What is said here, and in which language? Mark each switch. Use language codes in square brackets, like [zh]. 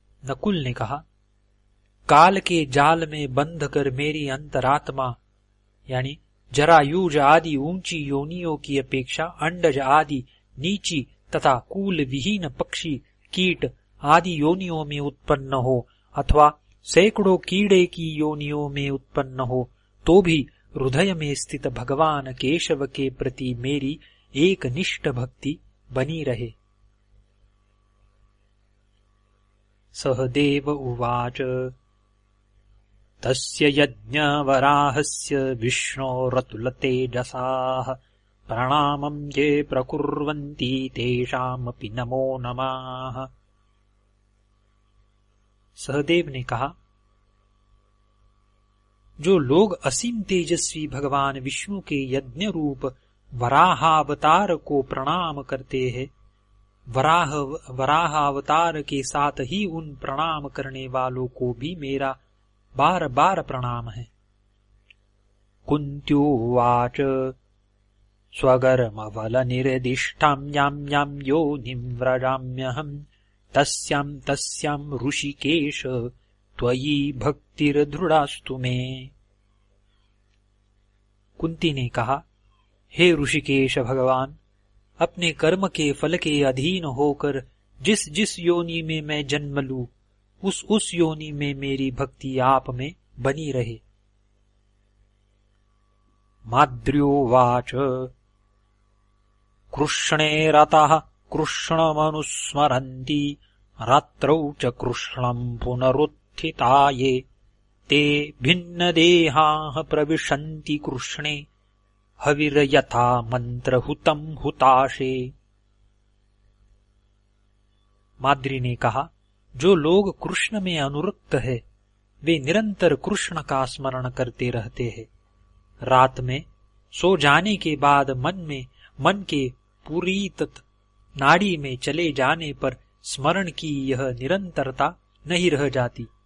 [hi] नकुल ने कहा, काल के जाल में बंध कर मेरी अंतरात्मा यानी जरायुज आदि ऊंची योनियों की अपेक्षा अंडज आदि नीची तथा कूल विहीन पक्षी कीट आदि योनियों में उत्पन्न हो अथवा सैकड़ों कीड़े की योनियों में उत्पन्न हो, तो भी हृदय में स्थित भगवान केशव के प्रति मेरी एक निष्ठ भक्ति बनी रहे। [sa] सहदेव उवाच तस्य यज्ञवराहस्य विष्णोरतुलतेजसाः प्रणामं ये प्रकुर्वन्ति तेषामपि नमो नमः। [hi] सहदेव ने कहा, जो लोग असीम तेजस्वी भगवान विष्णु के यज्ञ रूप वराहावतार को प्रणाम करते हैं, वराहावतार के साथ ही उन प्रणाम करने वालों को भी मेरा बार बार प्रणाम है। [sa] कुन्त्युवाच स्वगर्मफलनिर्दिष्टां यां यां योनिं व्रजाम्यहम् तस्यां ऋषिकेश त्वयि भक्तिर्दृढास्तु मे। [hi] कुंती ने कहा, हे ऋषिकेश भगवान, अपने कर्म के फल के अधीन होकर जिस जिस योनि में मैं जन्म लूं, उस योनि में मेरी भक्ति आप में बनी रहे। [sa] माद्र्योवाच कृष्णे रतः कृष्णमनुस्मरन्ति रात्रौ च कृष्णम् पुनरुत्थिताये ते भिन्नदेहाः प्रविशन्ति कृष्णे हविर्यथा मंत्रहुतम् हुताशे। [hi] माद्री ने कहा, जो लोग कृष्ण में अनुरक्त है वे निरंतर कृष्ण का स्मरण करते रहते हैं। रात में सो जाने के बाद मन के पुरीत नाड़ी में चले जाने पर स्मरण की यह निरंतरता नहीं रह जाती।